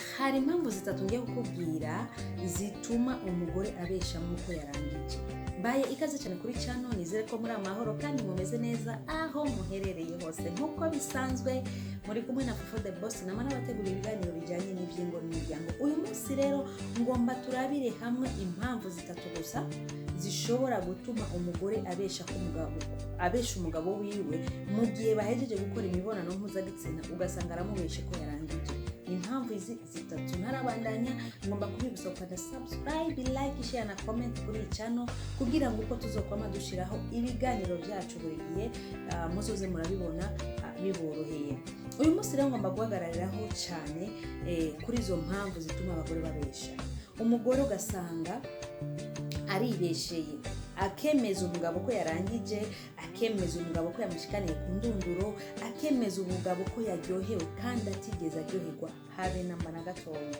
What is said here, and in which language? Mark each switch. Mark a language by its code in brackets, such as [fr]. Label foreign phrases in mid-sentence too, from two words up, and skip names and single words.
[rn] hari impamvu zitatu ngiye kukubwira zituma umugore abesha nk'uko yarangije. Mbaye ikaze cyane kuri channel, nizere ko muri amahoro kandi mumeze neza aho muherereye hose. Nk'uko bisanzwe muri kumwe na Fufu the Boss, nama nabategura ibiganiro bijyanye n'ivyingo n'imiryango. Uyu munsi rero ngomba turabire hamwe impamvu zitatu gusa zishobora gutuma umugore abesha umugabo wiwe mu gihe bahejeje gukora imibonano mpuzabitsina ugasanga aramubeshe ko yarangije. Impamvu izi zitatu ntarabandanya, ngomba kubibutsa ukanda subscribe, [en] like, share [rn] na comment kuri iyi channel kugira ngo uko tuzokwama dushiraho ibiganiro byacu buri gihe muzoze murabibona biboroheye. Uyu munsi rero ngomba guhagarariraho cyane kuri izo mpamvu zituma abagore babesha. Umugore ugasanga aribesheye, akemeza umugabo ko yarangije, akemeza umugabo ko yamushikaniye ku ndunduro, akemeza umugabo ko yaryohewe kandi atigeze aryoherwa habe namba na gatoya.